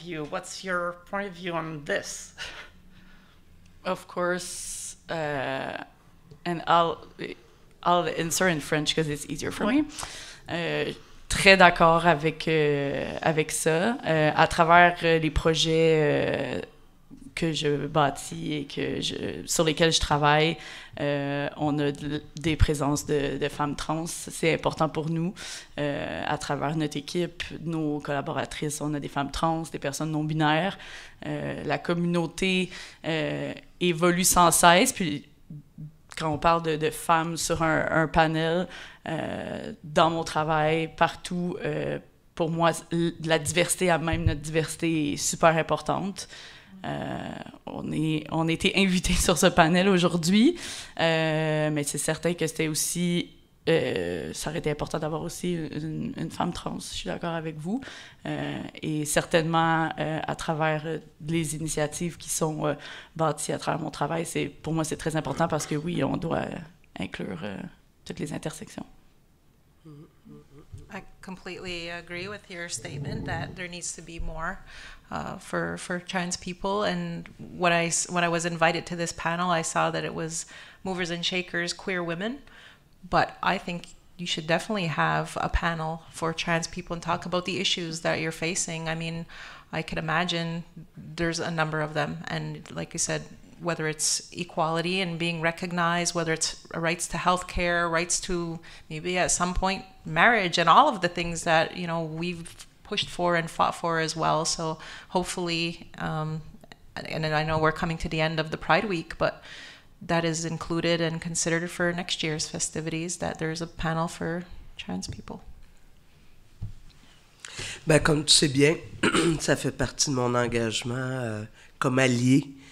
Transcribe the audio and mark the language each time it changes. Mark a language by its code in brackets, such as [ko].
[en] What's your point of view on this? Of course, and I'll answer in French because it's easier for me. [fr] Très d'accord avec ça. À travers les projets que je bâtis et sur lesquels je travaille, on a des présences de femmes trans. C'est important pour nous. À travers notre équipe, nos collaboratrices, on a des femmes trans, des personnes non-binaires. La communauté évolue sans cesse. Puis, quand on parle de femmes sur un panel, dans mon travail, partout, pour moi, la diversité, même notre diversité, est super importante. On a été invités sur ce panel aujourd'hui, mais c'est certain que c'était aussi, ça aurait été important d'avoir aussi une femme trans, je suis d'accord avec vous, et certainement à travers les initiatives qui sont bâties à travers mon travail, pour moi c'est très important parce que oui, on doit inclure toutes les intersections. [en] I completely agree with your statement that there needs to be more for trans people. And when I was invited to this panel, I saw that it was movers and shakers, queer women. But I think you should definitely have a panel for trans people and talk about the issues that you're facing. I mean, I could imagine there's a number of them. And like you said, whether it's equality and being recognized, whether it's rights to healthcare, rights to maybe at some point marriage, and all of the things that we've pushed for and fought for as well. So hopefully, and I know we're coming to the end of the Pride Week, but that is included and considered for next year's festivities, that there's a panel for trans people. [fr] Ben, comme tu sais bien, ça fait partie de mon engagement comme allié.